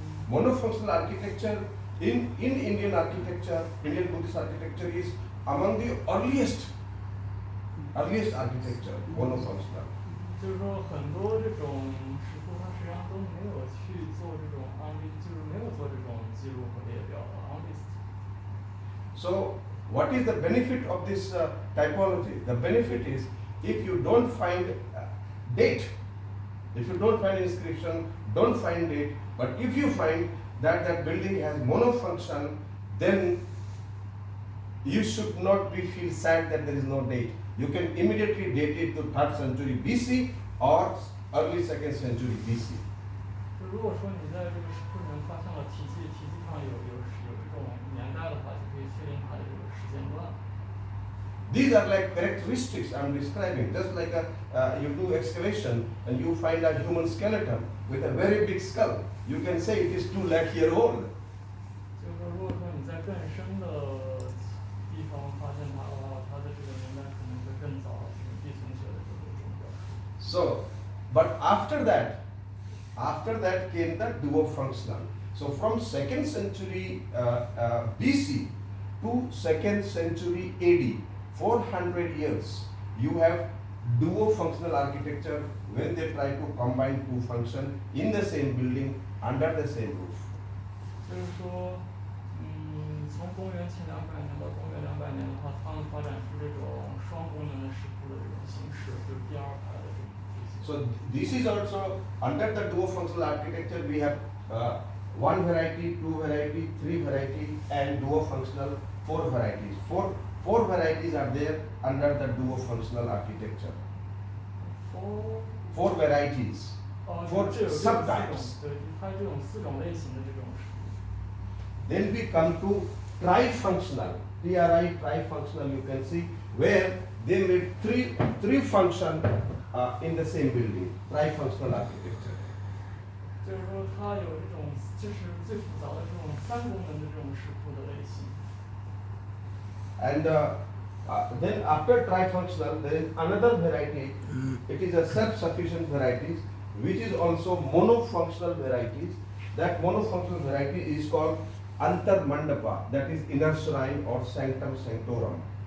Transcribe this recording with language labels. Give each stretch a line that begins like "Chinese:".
English: Monofunctional architecture in Indian architecture, Indian Buddhist architecture is among the earliest architecture, monofunctional.
Chinese: 就是说很多这种石窟它实际上都没有去做这种就是没有做这种记录和列表的
English: on list。 So what is the benefit of this typology? The benefit is if you don't find date, if you don't find inscription, don't find date, but if you find that that building has monofunction, then you should not feel sad that there is no date. You can immediately date it to 3rd century BC or early 2nd century BC.
Chinese: 就如果说你在这个石窟里面发现了题记上有这种年代的话，就可以确定它的这个时间段。
English: These are like characteristics I'm describing. Just like you do excavation and you find a human skeleton with a very big skull, you can say it is 2 lakh years old.
Chinese: 就是说，如果说你在更深的地方发现它的话，它的这个年代可能会更早，这种地层学的这种表述。
English: So, but after that came the duo-functional. So from 2nd century BC to 2nd century AD, 400 years, you have duo-functional architecture when they try to combine two functions in the same building under the same roof.
Chinese: 就是说，从公元前200年到公元200年的话，他们发展出这种双功能的石窟的这种形式，就是第二排的这种。
English: So this is also under the duo-functional architecture we have 1 variety, 2 variety, 3 variety, and duo-functional 4 varieties. Four varieties are there under the duo-functional architecture. Four varieties. 4 subtypes.
Chinese: 对，它这种4种类型的这种石窟。
English: Then we come to trifunctional. TRI, trifunctional, you can see, where they made three function in the same building, trifunctional architecture.
Chinese: 就是说它有这种就是最复杂的这种三功能的这种石窟的类型。
English: And then after trifunctional, there is another variety. It is a self-sufficient varieties, which is also monofunctional varieties. That monofunctional variety is called Antar Mandapa, that is inner shrine or sanctum sanctorum.